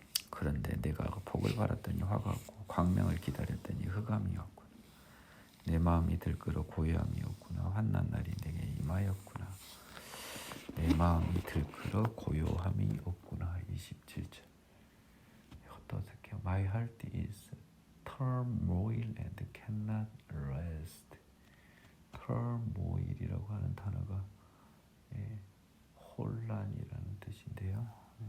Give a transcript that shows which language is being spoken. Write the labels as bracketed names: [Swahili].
[Korean] 그런데 내가 복을 바랐더니 화가 왔고 광명을 기다렸더니 흑암이 왔구나. 내 마음이 들끓어 고요함이 없구나. 환난 날이 내게 임하였구나. 내 마음이 들끓어 고요함이 없구나. 27절 이것도 어떻게 해요? [English] My heart is turmoil and cannot rest. [Korean] turmoil이라고 하는 단어가 혼란이라는 뜻인데요.